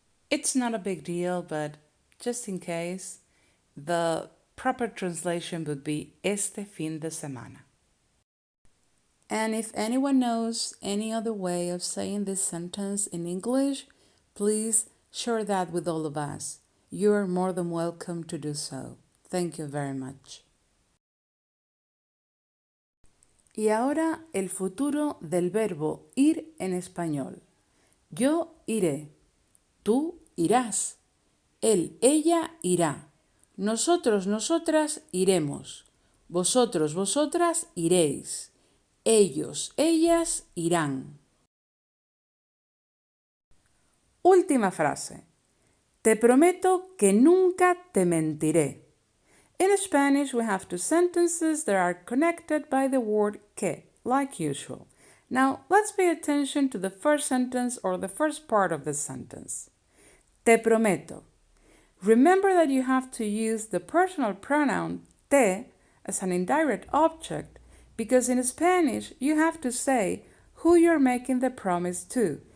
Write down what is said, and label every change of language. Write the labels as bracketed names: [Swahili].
[English] It's not a big deal, but just in case, the proper translation would be [Spanish] este fin de semana. [English] And if anyone knows any other way of saying this sentence in English, please share that with all of us. You're more than welcome to do so. Thank you very much. [Spanish] Y ahora el futuro del verbo ir en español. Yo iré, tú irás, él, ella irá, nosotros, nosotras iremos, vosotros, vosotras iréis, ellos, ellas irán. Última frase. Te prometo que nunca te mentiré. [English] In Spanish, we have two sentences that are connected by the word que, like usual. Now, let's pay attention to the first sentence or the first part of the sentence. [Spanish] Te prometo. [English] Remember that you have to use the personal pronoun te as an indirect object because in Spanish, you have to say who you're making the promise to.